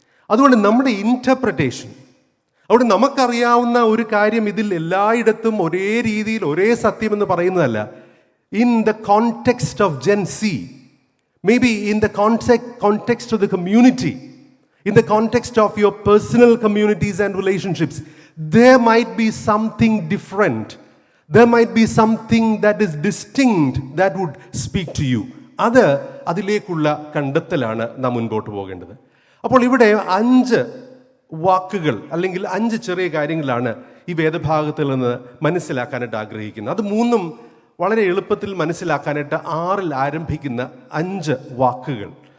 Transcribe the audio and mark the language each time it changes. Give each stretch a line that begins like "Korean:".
Malayalam: അതുകൊണ്ട് നമ്മുടെ ഇൻറ്റർപ്രിട്ടേഷൻ, അവിടെ നമുക്കറിയാവുന്ന ഒരു കാര്യം ഇതിൽ എല്ലായിടത്തും ഒരേ രീതിയിൽ ഒരേ സത്യമെന്ന് പറയുന്നതല്ല.
English: In the context of Gen Z, maybe in the context of the community, in the context of your personal communities and relationships, there might be something different. There might be something that is distinct that would speak to you.
Malayalam: അതിലേക്കുള്ള കണ്ടെത്തലാണ് നാം മുൻപോട്ട് പോകേണ്ടത്. അപ്പോൾ ഇവിടെ 5 വാക്കുകൾ അല്ലെങ്കിൽ 5 ചെറിയ കാര്യങ്ങളാണ് ഈ വേദഭാഗത്തിൽ നിന്ന് മനസ്സിലാക്കാനായിട്ട് ആഗ്രഹിക്കുന്നത്. അത് 3ഉം വളരെ എളുപ്പത്തിൽ മനസ്സിലാക്കാനായിട്ട് 6ൽ ആരംഭിക്കുന്ന 5 വാക്കുകൾ.